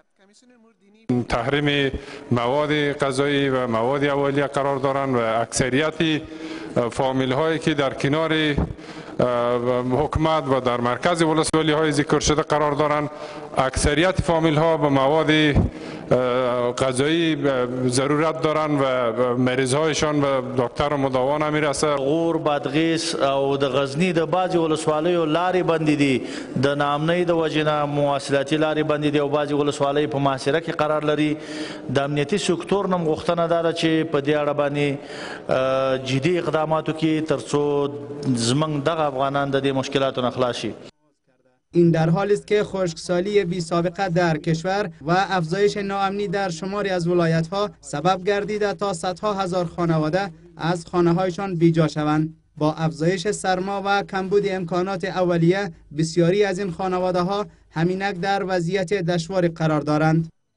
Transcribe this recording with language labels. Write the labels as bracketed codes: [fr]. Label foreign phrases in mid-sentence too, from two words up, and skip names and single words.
[fa] تحریم مواد غذایی و مواد اولیه قرار دارند و اکثریت فامیل هایی که در کنار حکومت و در مرکز ولسوالی های ذکر شده قرار دارند اکثریت فامیل ها به مواد غذایی ضرورت دارن و مریض هایشان به دکتر مداوا نمیرسه. [ps] غور، بادغیس او د غزنی د بعضی ولسوالیو لارې بندې دي، د ناامنۍ د وجې نه مواصلاتي لارې بندې دي او بعضی ولسوالۍ په محاصره کې قرار لري. د امنیتي سکتور نه غوښتنه ده چې په دې اړه باندې جدي اقدامات وکړي ترڅو زموږ دغه افغانان د دې مشکلاتو نه خلاص شي. [fa] این در حالی است که خشکسالی بی سابقه در کشور و افزایش ناامنی در شماری از ولایت‌ها سبب گردیده تا صدها هزار خانواده از خانه‌هایشان بیجا شوند. با افزایش سرما و کمبود امکانات اولیه، بسیاری از این خانواده‌ها همینک در وضعیت دشواری قرار دارند.